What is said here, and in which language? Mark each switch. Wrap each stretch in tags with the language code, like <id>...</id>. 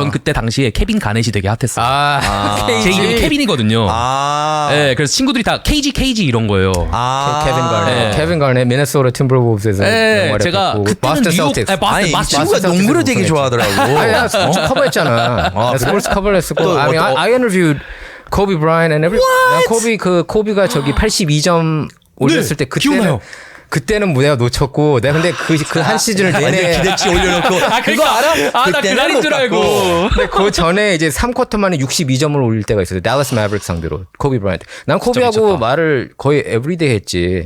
<ko>전 그때 당시에 케빈 가넷이 되게 핫했어요. 제 이름이 케빈이거든요. 네, 그래서 친구들이 다 KG 이런 거예요. 케빈 가넷 미네소타 팀버wolves에서 제가 그때는 뉴욕 이 친구가 농구를 되게 좋아하더라고. 커버했잖아. 스포츠 커버를 했었고.</ko> <en>I interviewed Kobe Bryant and everyone.</en> <ko>코비가 저기 82점 올렸을 때 그때는 무대가 놓쳤고 내가 근데 그 한 시즌을 내내 기대치 올려놓고 그거 알아? 나 그날인 줄 알고. 근데 그 전에 이제 3쿼터 만에 62점을 올릴 때가 있었어요. 달라스 매버릭 상대로 코비 브라이언트. 난 코비하고 말을 거의 에브리데이 했지.</ko>